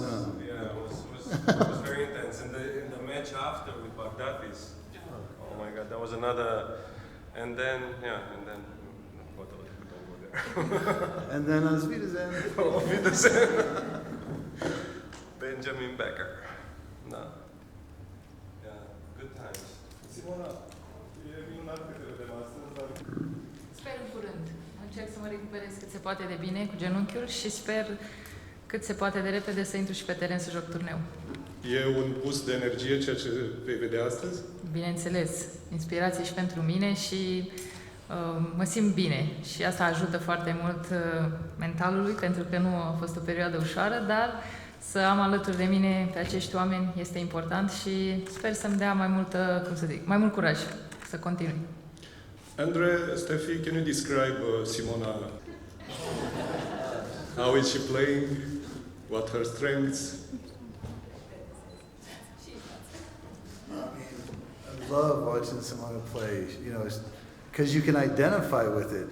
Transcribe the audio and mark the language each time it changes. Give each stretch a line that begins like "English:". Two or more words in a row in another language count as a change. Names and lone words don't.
English: Yeah, it was very intense. In the match after with Baghdadis, oh my God, that was another. And then and then
German: Auf Wiedersehen. Auf Wiedersehen. Benjamin Becker.
English: No. Yeah, good times.
Romanian: Simona, e minunat câte vedem astăzi, dar... Sper în curând. Încerc să mă recuperez cât se poate de bine cu genunchiul și sper cât se poate de repede să intru și pe teren să joc turneu. E un boost de energie ceea ce vei vedea astăzi? Bineînțeles, inspirație și pentru mine și mă simt bine și asta ajută foarte mult mentalului, pentru că nu a fost o perioadă ușoară, dar să am alături de mine pe acești oameni este important și sper să-mi dea mai mult curaj să continui. Andrei,
English: Steffi, can you describe Simona? How is she playing? What her strengths? I love watching Simona play, you know, because you can identify with it.